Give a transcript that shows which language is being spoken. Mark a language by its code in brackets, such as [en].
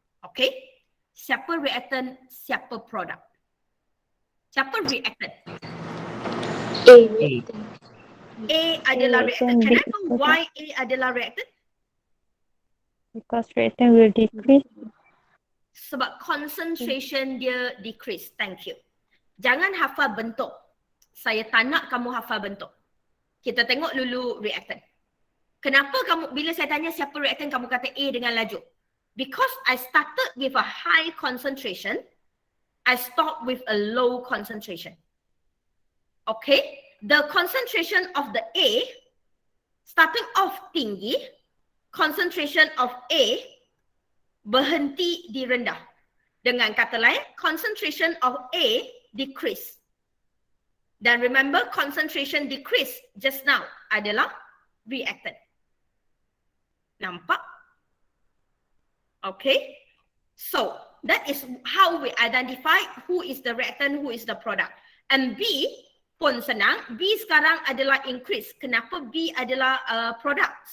[ms] Okay. Siapa reactant, siapa product? Siapa reactant? A. A adalah reactant. Reactant [en] Can I B know product. [ms] why A adalah reactant? [en] Because reactant will decrease. [ms] Sebab concentration dia decrease. [en] Thank you. [ms] Jangan hafal bentuk. Saya tak nak kamu hafal bentuk. Kita tengok dulu reactant. Kenapa kamu, bila saya tanya siapa reactant, kamu kata A dengan laju? [en] Because I started with a high concentration, I stopped with a low concentration. Okay? The concentration of the A, starting off tinggi, concentration of A [ms] berhenti di rendah. Dengan kata lain, concentration of A decrease. Dan remember, concentration decrease just now adalah reactant. Nampak? Okay. [en] So, that is how we identify who is the reactant, who is the product. [ms] And B pun senang. B sekarang adalah increase. Kenapa B adalah product?